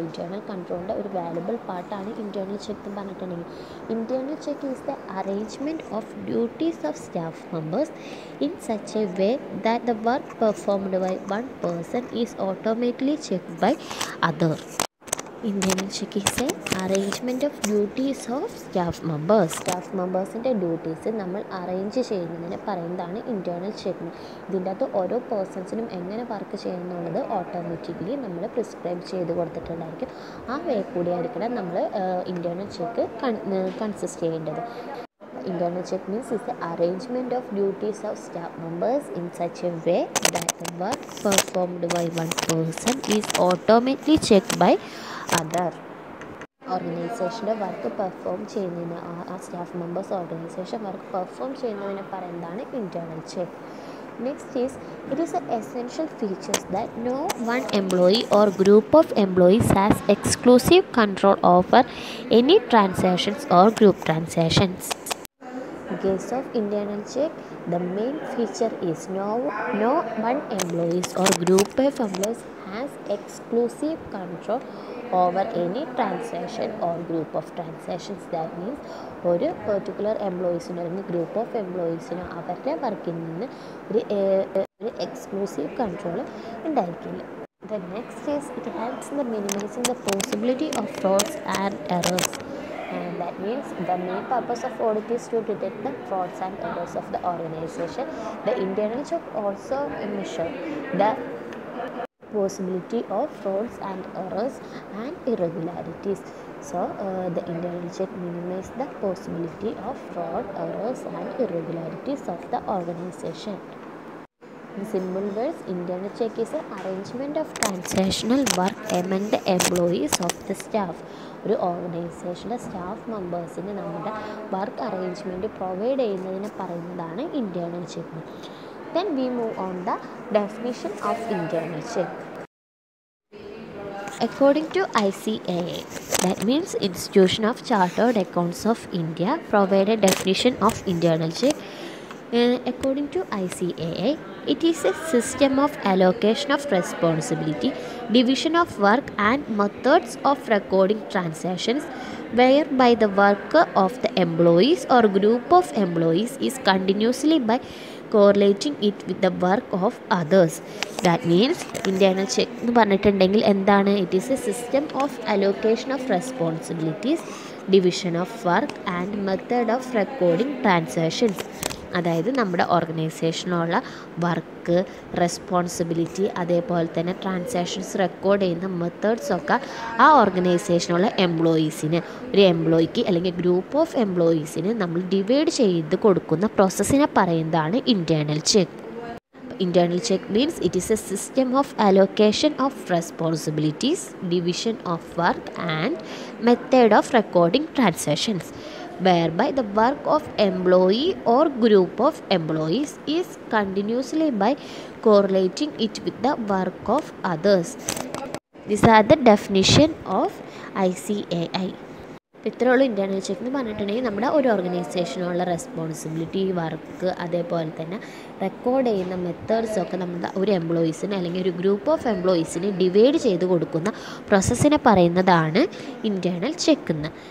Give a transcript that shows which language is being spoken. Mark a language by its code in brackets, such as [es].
[en] Internal control is a valuable part of internal check. Internal check is the arrangement of duties of staff members in such a way that the work performed by one person is automatically checked by others. Internal check is an arrangement of duties of staff members. Staff members' duties [ml] നമ്മൾ arrange ചെയ്യുന്നതിനെ പറയുന്നതാണ് internal check. ഇതിൻ്റെ അകത്ത് ഓരോ പേഴ്സൺസിനും എങ്ങനെ work ചെയ്യുന്നുള്ളത് automatically നമ്മൾ prescribe ചെയ്ത് കൊടുത്തിട്ടുണ്ടായിരിക്കും. ആ വേ കൂടിയായിരിക്കണം നമ്മൾ ഇൻറ്റേർണൽ ചെക്ക് കൺസിസ്റ്റ് ചെയ്യേണ്ടത്. [en] Internal check means is the arrangement of duties of staff members in such a way that the work performed by one person is automatically checked by other. [ml] ഓർഗനൈസേഷൻ്റെ work perform ചെയ്യുന്നതിന് ആ staff members organisation work perform ചെയ്യുന്നതിന് പറയുന്നതാണ് internal check. [en] Next is, it is an essential feature that no one employee or group of employees has exclusive control over any transactions or group transactions. In case of internal check, the main feature is no one employees or group of employees has exclusive control over any transaction or group of transactions. That means ഒരു particular employeesനോ അല്ലെങ്കിൽ group of എംപ്ലോയീസിനോ അവരുടെ വർക്കിൽ നിന്ന് ഒരു exclusive control ഉണ്ടായിരിക്കില്ല. The next is, it helps in minimizing the possibility of frauds and errors. And that means the main purpose of audit is to detect the frauds and errors of the organization. The internal check also measure the possibility of frauds and errors and irregularities. So the internal check minimizes the possibility of fraud, errors and irregularities of the organization. In simple words, internal check is an arrangement of transactional work among the employees of the staff. [ml] ഒരു ഓർഗനൈസേഷൻ്റെ staff മെമ്പേഴ്സിന് നമ്മുടെ work arrangement provide ചെയ്യുന്നതിന് പറയുന്നതാണ് internal check. [en] Then we move on the definition of internal check. According to ICAI, that means Institution of Chartered Accounts of India, provided definition of internal check. According to ICAI, it is a system of allocation of responsibility, division of work and methods of recording transactions whereby the work of the employees or group of employees is continuously by correlating it with the work of others. That means internal check [ml] എന്ന് പറഞ്ഞിട്ടുണ്ടെങ്കിൽ എന്താണ്? [en] It is a system of allocation of responsibilities, division of work and method of recording transactions. [ml] അതായത് നമ്മുടെ ഓർഗനൈസേഷനുള്ള work, responsibility, അതേപോലെ തന്നെ transactions record ചെയ്യുന്ന മെത്തേഡ്സൊക്കെ ആ ഓർഗനൈസേഷനുള്ള എംപ്ലോയീസിന്, ഒരു എംപ്ലോയിക്ക് അല്ലെങ്കിൽ ഗ്രൂപ്പ് ഓഫ് എംപ്ലോയീസിന് നമ്മൾ ഡിവൈഡ് ചെയ്ത് കൊടുക്കുന്ന പ്രോസസ്സിനെ പറയുന്നതാണ് internal check. [en] Internal check means it is a system of allocation of responsibilities, division of work and method of recording transactions whereby the work of employee or group of employees is continuously by correlating it with the work of others. These are the definition of ICAI. [ml] ഇത്രയുള്ള internal check എന്ന് പറഞ്ഞിട്ടുണ്ടെങ്കിൽ നമ്മുടെ ഒരു ഓർഗനൈസേഷനുള്ള responsibility, work, അതേപോലെ തന്നെ record ചെയ്യുന്ന മെത്തേഡ്സൊക്കെ നമ്മുടെ ഒരു എംപ്ലോയീസിന് അല്ലെങ്കിൽ ഒരു ഗ്രൂപ്പ് ഓഫ് എംപ്ലോയീസിന് ഡിവൈഡ് ചെയ്ത് കൊടുക്കുന്ന പ്രോസസ്സിനെ പറയുന്നതാണ് ഇൻറ്റേർണൽ ചെക്ക് എന്ന്.